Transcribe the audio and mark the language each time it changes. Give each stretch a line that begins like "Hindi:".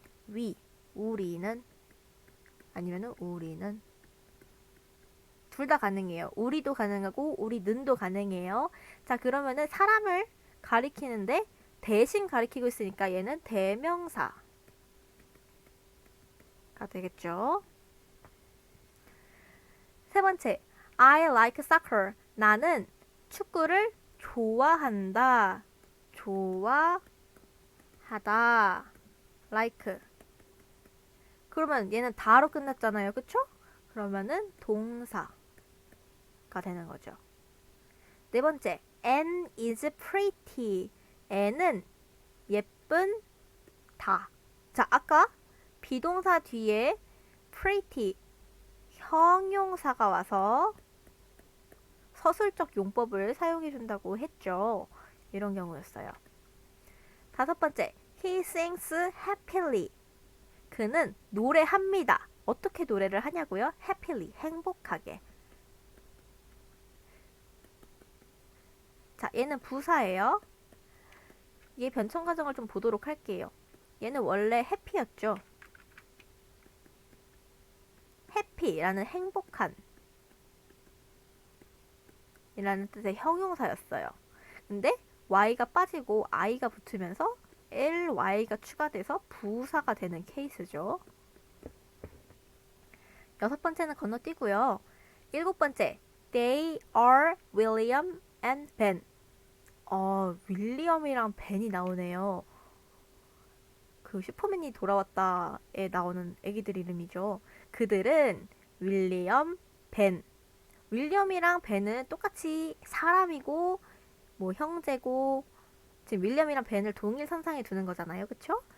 Korean: we, 우리는 아니면은 우리는 둘 다 가능해요. 우리도 가능하고 우리는도 가능해요. 자, 그러면은 사람을 가리키는데 대신 가리키고 있으니까 얘는 대명사가 되겠죠. 세 번째,
English: I like soccer.
Korean: 나는 축구를 좋아한다. 좋아하다.
English: like.
Korean: 그러면 얘는 다로 끝났잖아요. 그쵸? 그러면은 동사가 되는 거죠. 네 번째,
English: Anne is pretty.
Korean: Anne은 예쁜 다. 자, 아까 비동사 뒤에 pretty 형용사가 와서 서술적 용법을 사용해 준다고 했죠. 이런 경우였어요. 다섯 번째,
English: he sings happily.
Korean: 그는 노래합니다. 어떻게 노래를 하냐고요? happily, 행복하게. 자, 얘는 부사예요. 얘 변천 과정을 좀 보도록 할게요. 얘는 원래 happy였죠. happy라는 행복한 이라는 뜻의 형용사였어요. 근데 y가 빠지고 i가 붙으면서 ly가 추가돼서 부사가 되는 케이스죠. 여섯 번째는 건너뛰고요. 일곱 번째,
English: they are William and Ben.
Korean: 윌리엄이랑 벤이 나오네요. 그 슈퍼맨이 돌아왔다에 나오는 애기들 이름이죠. 그들은 윌리엄, 벤. 윌리엄이랑 벤은 똑같이 사람이고 뭐 형제고 지금 윌리엄이랑 벤을 동일 선상에 두는 거잖아요. 그쵸?